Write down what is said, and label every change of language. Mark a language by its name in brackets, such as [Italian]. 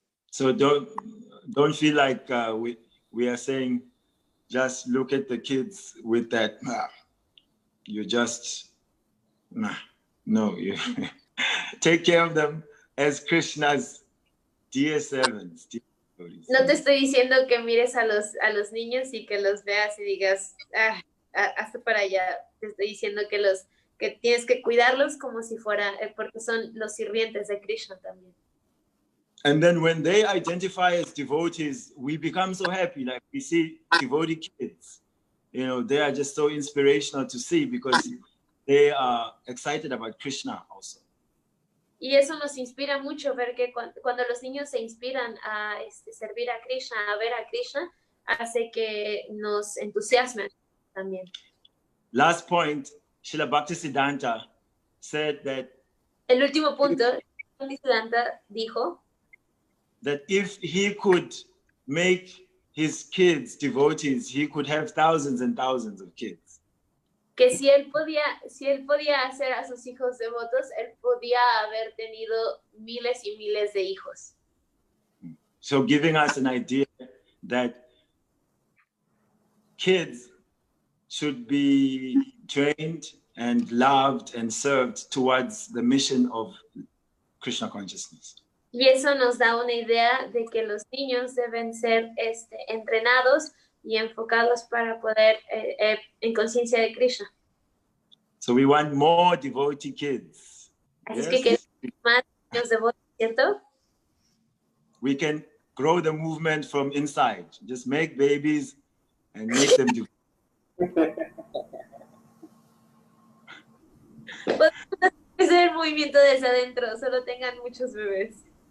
[English] So don't feel like we are saying just look at the kids with that. You just no. You take care of them as Krishna's dear servants. [Spanish] No te estoy diciendo que mires a los niños y que los veas y digas, hasta para allá. Te estoy diciendo que tienes que cuidarlos como si fuera, porque son los sirvientes de Krishna también. [English] And then when they identify as devotees, we become so happy. Like we see devotee kids, they are just so inspirational to see because they are excited about Krishna also. [Spanish] Y eso nos inspira mucho, ver que cuando los niños se inspiran a servir a Krishna, a ver a Krishna, hace que nos entusiasmen también. [English] Last point, Srila Bhaktisiddhanta said that [Spanish] El último punto, Bhaktisiddhanta dijo [English] that if he could make his kids devotees, he could have thousands and thousands of kids. [Spanish] que si él podía hacer a sus hijos devotos, él podía haber tenido miles y miles de hijos. [English] So giving us an idea that kids should be trained and loved and served towards the mission of Krishna consciousness. [Spanish] Y eso nos da una idea de que los niños deben ser entrenados y enfocados para poder en conciencia de Krishna. [English] So we want more devotee kids. [Spanish] Así [English] Yes? [Spanish] es que queremos más niños devotos, ¿cierto? [English] We can grow the movement from inside. Just make babies and make them do. [Spanish] Podemos hacer el movimiento desde adentro, solo tengan muchos bebés.